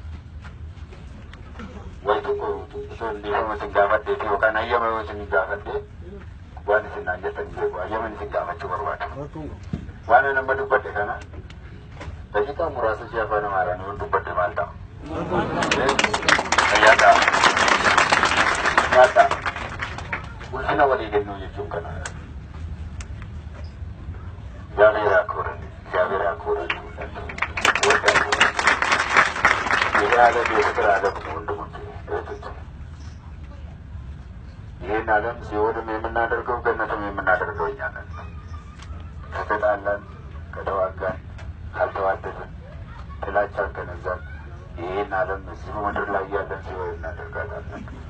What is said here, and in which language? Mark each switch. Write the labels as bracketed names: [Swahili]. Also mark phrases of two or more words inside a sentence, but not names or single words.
[Oromo] Wayi tokko osoo hin dhiifama isin gaafadhee fi yookaan hayyama yoo isin gaafadhee waan isin naan jettan beeku hayyaman isin gaafachuu barbaada. Waan nama dubbadhe kana daqiiqaa muraasa ishee afaan Amaaraan yoo dubbadhe maal ta'a? Nyaata ulfina walii kennuu jechuun kana. [Amharic] እግዚአብሔር ያክብረን ይህ ዓለም የፍቅር ዓለም ነው ወንድሞቼ እህቶቼ። ይህን ዓለም ሲኦልም የምናደርገው ገነትም የምናደርገው እኛ ነን። ከተጣላን፣ ከተዋጋን፣ ካልተዋደድን፣ ጥላቻን ከነዛን ይህን ዓለም እዚሁ ምድር ላይ ያለን ሲኦል እናደርጋታለን።